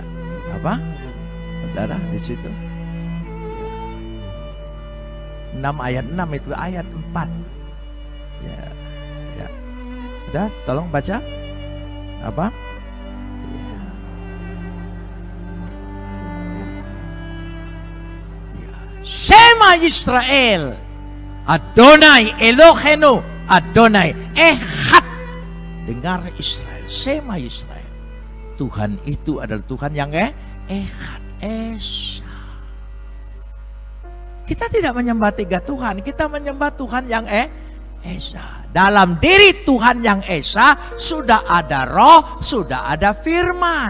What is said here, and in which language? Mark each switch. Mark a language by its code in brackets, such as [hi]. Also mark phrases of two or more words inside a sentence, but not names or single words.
[id] Apa? Saudara di situ. 6 ayat 6 itu ayat 4. Ya. Ya. Sudah, tolong baca. Apa? Ya. Ya. [he] שמע ישראל, אדוני אלוהינו, אדוני אחד. [id] Dengar Israel, [he] שמע ישראל. [id] Tuhan itu adalah Tuhan yang Echad, Esa. Kita tidak menyembah 3 Tuhan, kita menyembah Tuhan yang Esa. Dalam diri Tuhan yang Esa sudah ada Roh, sudah ada firman.